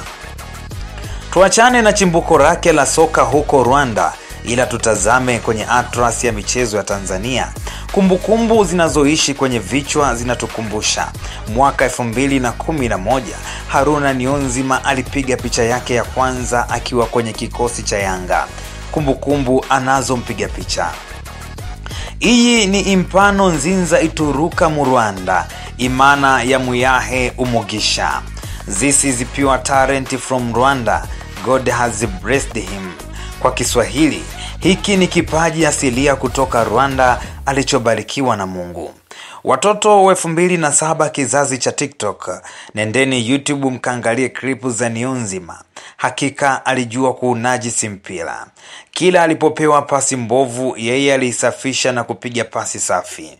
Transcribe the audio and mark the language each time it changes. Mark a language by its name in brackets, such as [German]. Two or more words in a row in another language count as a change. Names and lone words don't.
[Swahili] Tuachane na chimbuko lake la soka huko Rwanda, ila tutazame kwenye atlas ya michezo ya Tanzania. Kumbukumbu zinazoishi kwenye vichwa zinatukumbusha mwaka 2011 Haruna Niyonzima alipiga picha yake ya kwanza akiwa kwenye kikosi cha Yanga. Kumbukumbu anazo mpiga picha: [Kinyarwanda] iyi ni impano nzinza ituruka mu Rwanda, imana ya muyahe umugisha. [English] This is pure talent from Rwanda, God has blessed him. [Swahili] Kwa Kiswahili, hiki ni kipaji asilia kutoka Rwanda alichobarikiwa na Mungu. Watoto wa 2007 kizazi cha TikTok, nendeni YouTube mkaangalie klipu za Niyonzima. Hakika alijua kuunajisi mpira. Kila alipopewa pasi mbovu, yeye alisafisha na kupiga pasi safi.